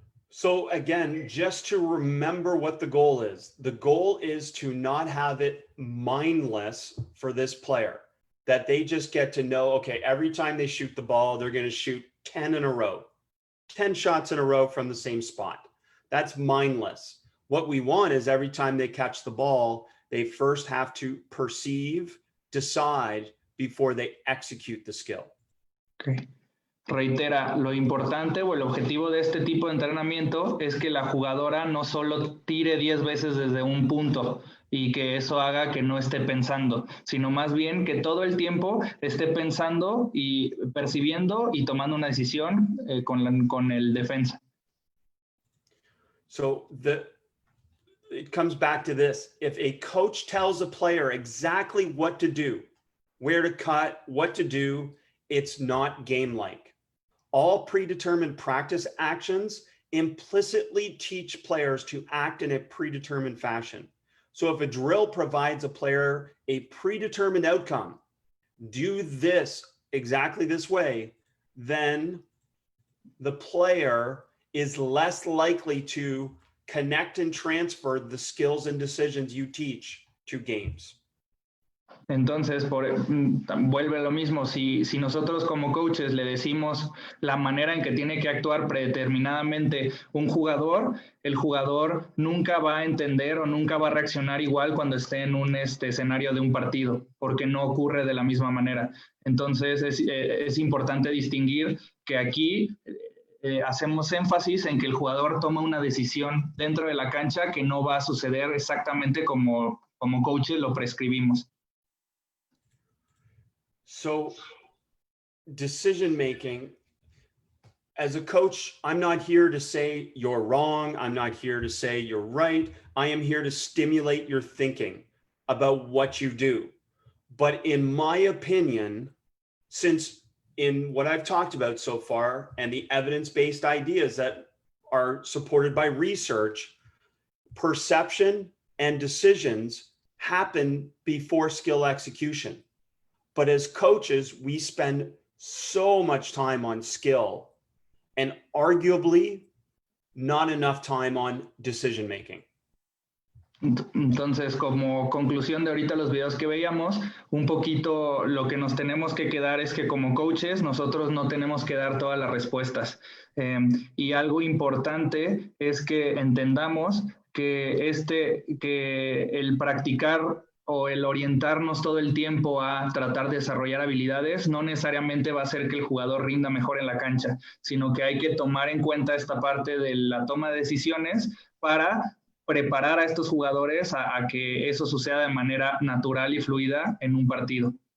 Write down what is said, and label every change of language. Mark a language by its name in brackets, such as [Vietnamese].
[English] So again, just to remember what the goal is to not have it mindless for this player, that they just get to know, okay, every time they shoot the ball, they're going to shoot 10 in a row, 10 shots in a row from the same spot. That's mindless. What we want is every time they catch the ball, they first have to perceive, decide before they execute the skill. Okay. [Spanish] Reitera, lo importante o el objetivo de este tipo de entrenamiento es que la jugadora no solo tire 10 veces desde un punto y que eso haga que no esté pensando, sino más bien que todo el tiempo esté pensando y percibiendo y tomando una decisión con el defensa. [English] So it comes back to this. If a coach tells a player exactly what to do, where to cut, what to do, it's not game-like. All predetermined practice actions implicitly teach players to act in a predetermined fashion. So if a drill provides a player a predetermined outcome, do this exactly this way, then the player is less likely to connect and transfer the skills and decisions you teach to games. [Spanish] Entonces, vuelve lo mismo, si nosotros como coaches le decimos la manera en que tiene que actuar predeterminadamente un jugador, el jugador nunca va a entender o nunca va a reaccionar igual cuando esté en un escenario de un partido, porque no ocurre de la misma manera. Entonces, es importante distinguir que aquí hacemos énfasis en que el jugador toma una decisión dentro de la cancha que no va a suceder exactamente como coaches lo prescribimos. [English] So decision-making, as a coach, I'm not here to say you're wrong. I'm not here to say you're right. I am here to stimulate your thinking about what you do. But in my opinion, since in what I've talked about so far and the evidence-based ideas that are supported by research, perception and decisions happen before skill execution. But as coaches, we spend so much time on skill and arguably not enough time on decision-making. [Spanish] Entonces, como conclusión de ahorita los videos que veíamos, un poquito lo que nos tenemos que quedar es que como coaches nosotros no tenemos que dar todas las respuestas. Y algo importante es que entendamos que el practicar o el orientarnos todo el tiempo a tratar de desarrollar habilidades no necesariamente va a hacer que el jugador rinda mejor en la cancha, sino que hay que tomar en cuenta esta parte de la toma de decisiones para preparar a estos jugadores a que eso suceda de manera natural y fluida en un partido.